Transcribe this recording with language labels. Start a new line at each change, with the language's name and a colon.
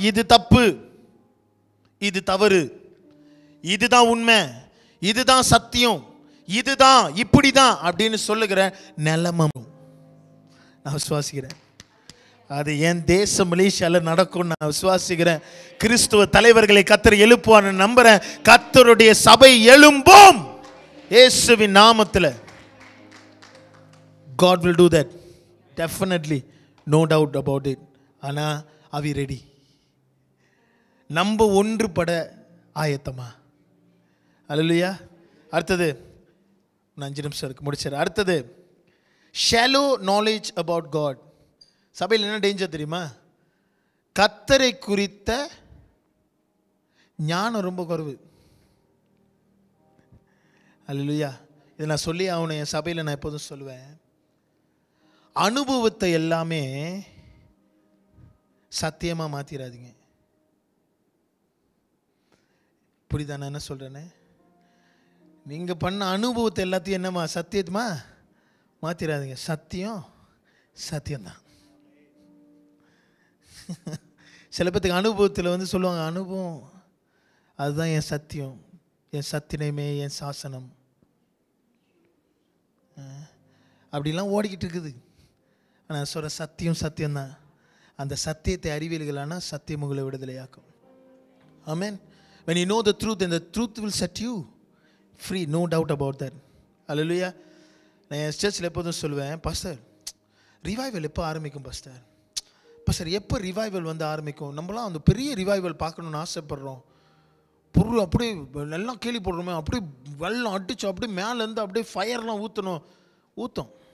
Tamil: இது தப்பு, இது தவறு, இதுதான் உண்மை, இதுதான் சத்தியம், இதுதான் இப்படிதான் அப்படின்னு சொல்லுகிற நிலைமை நான் விசுவாசிக்கிறேன். அது என் தேசம் மலேசியால நடக்கும் நான் விசுவாசிக்கிறேன். கிறிஸ்துவ தலைவர்களை கர்த்தர் எழுப்புவான்னு நம்புறேன். கர்த்தருடைய சபை எழும்பும் இயேசுவின் நாமத்தில்.
English: God will do that definitely, no doubt about it.
Tamil: ஆனா
English: are we ready?
Tamil: நம்ம ஒன்றுபட ஆயத்தமா? அல்லேலூயா. அடுத்தது 5 நிமிஷம் இருக்கு, முடிச்சிடறேன். அடுத்தது
English: shallow knowledge about God.
Tamil: சபையில் என்ன டேஞ்சர் தெரியுமா? கர்த்தரை குறித்த ஞானம் ரொம்ப குறைவு. அல்லேலூயா. இதை நான் சொல்லி ஆகணும். என் சபையில் நான் எப்போதும் சொல்லுவேன், அனுபவத்தை எல்லாமே சத்தியமாக மாற்றிடாதீங்க. புரியுதா நான் என்ன சொல்கிறேன்னு? நீங்கள் பண்ண அனுபவத்தை எல்லாத்தையும் என்னம்மா சத்தியமா மாற்றிடாதீங்க. சத்தியம் சத்தியம்தான். சில பேத்துக்கு அனுபவத்தில் வந்து சொல்லுவாங்க, அனுபவம் அதுதான் என் சத்தியம், என் சத்தியமே என் சாசனம், அப்படிலாம் ஓடிக்கிட்டு இருக்குது. ஆனால் சொல்கிற சத்தியம் சத்தியம்தான். அந்த சத்தியத்தை அறிவியல்களான சத்தியம் உங்களை விடுதலையாக்கும். ஆமென்.
English: When you know the truth, then the truth will set you free, no doubt about that. Hallelujah.
Tamil: நான் என் சர்ச்சில் எப்போதும் சொல்லுவேன், பாஸ்டர் ரிவைவல் எப்போ ஆரம்பிக்கும் பாஸ்டர்? பாஸ்டர் எப்போ ரிவைவல் வந்து ஆரம்பிக்கும்? நம்மளாம் அந்த பெரிய ரிவைவல் பார்க்கணுன்னு ஆசைப்படுறோம். பொருள் அப்படியே எல்லாம் கேள்வி போடுறோமே, அப்படியே வெள்ளம் அடிச்சு அப்படியே மேலேருந்து அப்படியே ஃபயர்லாம் ஊற்றும்.